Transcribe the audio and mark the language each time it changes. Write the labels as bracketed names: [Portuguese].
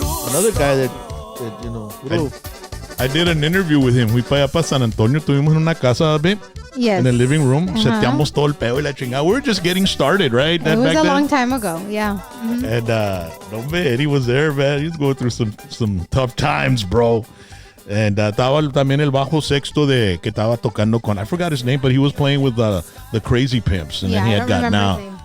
[English] Another guy that you know. I did an interview with him. [Spanish] Fui para allá para San Antonio. Tuvimos en una casa, [English] babe. Yes. In the living room. [Spanish] Seteamos todo el pedo y la chingada. [English] We were just getting started, right? It was a long time ago, yeah. Mm-hmm. And no, man, Eddie was there, man. He was going through some tough times, bro. And [Spanish] estaba también el bajo sexto que estaba tocando con, [English] I forgot his name, but he was playing with the Crazy Pimps, and then he had gotten out.